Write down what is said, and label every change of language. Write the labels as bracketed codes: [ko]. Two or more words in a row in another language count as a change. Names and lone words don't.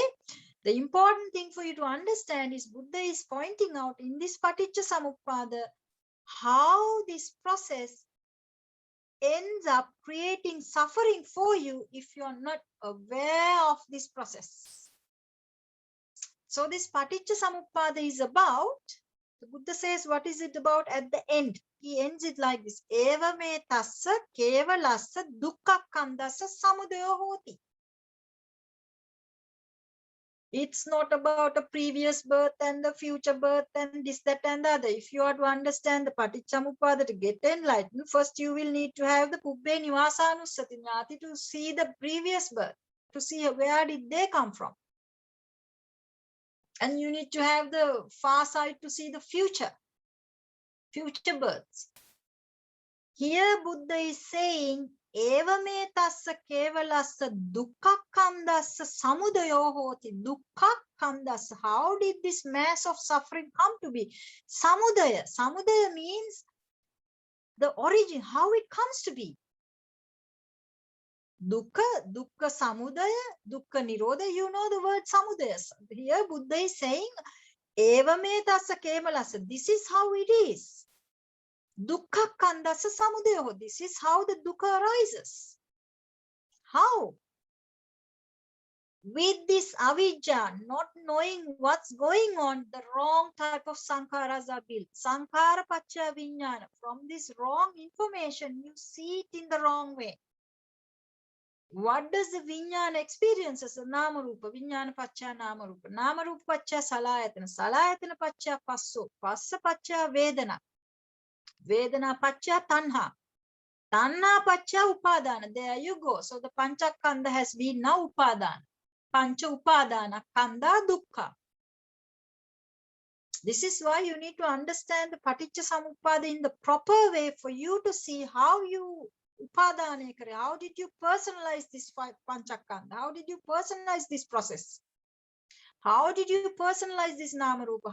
[en] The important thing for you to understand is Buddha is pointing out in this [pi] Paticca Samuppada [en] how this process ends up creating suffering for you if you are not aware of this process. So this [pi] Paticca Samuppada [en] is about, the Buddha says, what is it about at the end? He ends it like this. [pi] Eva me tassa kevalassa dukkha kandassa samudaya hoti. [en] It's not about a previous birth and the future birth and this, that, and the other. If you are to understand the Paticcasamuppada to get enlightened, first you will need to have the [pi] Pubbe Nivasanussati Jnati [en] to see the previous birth, to see where did they come from. And you need to have the far side to see the future births. Here Buddha is saying, [pi] Eva me tassa kevalassa dukkha kandassa samudayo hoti. Dukkha kandassa. [en] How did this mass of suffering come to be? [pi] Samudaya. [en] Samudaya means the origin, how it comes to be. [pi] Dukkha samudaya, dukkha nirodha. [en] You know the word samudaya. Here Buddha is saying, [pi] Eva me tassa kevalassa. [en] This is how it is. [pi] Dukkha kandassa samudaya. [en] This is how the dukkha arises. How? With this avijja, not knowing what's going on, the wrong type of sankharas are built. [pi] Sankhara pacha vinyana. [en] From this wrong information, you see it in the wrong way. What does the vinyana experience as a [pi] nama rupa? Vinyana pacha nama rupa. Nama rupa pacha salayatana. Salayatana pacha passo. Passa pacha vedana. Vedana pacha tanha. Tanha pacha upadana. [en] There you go. So the panchakanda has been now upadana. [pi] Pancha upadana kanda dukkha. [en] This is why you need to understand the [pi] Paticca Samuppada [en] in the proper way for you to see how you [pi] upadana kare. [en] How did you personalize this panchakanda? How did you personalize this process? How did you personalize this namarupa?